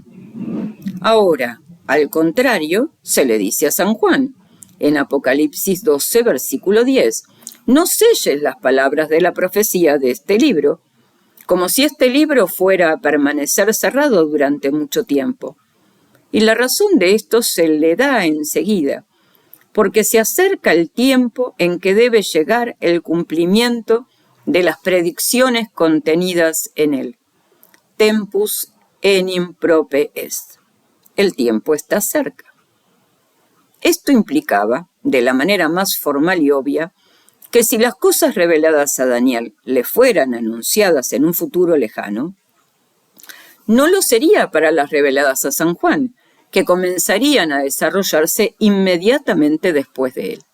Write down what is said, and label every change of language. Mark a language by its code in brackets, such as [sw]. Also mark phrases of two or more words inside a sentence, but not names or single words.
[es] Ahora, al contrario, se le dice a San Juan, en Apocalipsis 12, versículo 10, no selles las palabras de la profecía de este libro, como si este libro fuera a permanecer cerrado durante mucho tiempo. Y la razón de esto se le da enseguida, porque se acerca el tiempo en que debe llegar el cumplimiento de las predicciones contenidas en él. [la] Tempus enim prope est. [es] El tiempo está cerca. Esto implicaba, de la manera más formal y obvia, que si las cosas reveladas a Daniel le fueran anunciadas en un futuro lejano, no lo sería para las reveladas a San Juan, que comenzarían a desarrollarse inmediatamente después de él.